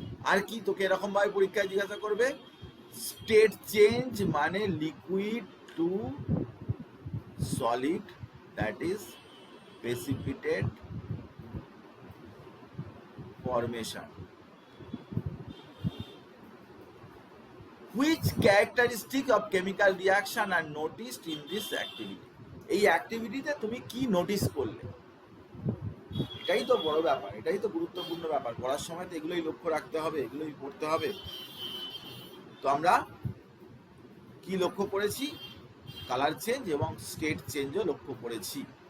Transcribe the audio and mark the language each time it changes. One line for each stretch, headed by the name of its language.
Bangla: আর কি তোকে এরকম ভাবে পরীক্ষায় জিজ্ঞাসা করবে, স্টেট চেঞ্জ মানে liquid to solid,
English: That is precipitate formation. Which characteristic of chemical reaction are noticed in this activity?
Bangla: এই অ্যাক্টিভিটিতে তুমি কি নোটিস করলে? এটাই তো বড় ব্যাপার, এটাই তো গুরুত্বপূর্ণ ব্যাপার। পড়ার সময় তো এগুলোই লক্ষ্য রাখতে হবে, এগুলোই পড়তে হবে। তো আমরা কি লক্ষ্য করেছি? কালার চেঞ্জ এবং স্টেট চেঞ্জও লক্ষ্য করেছি।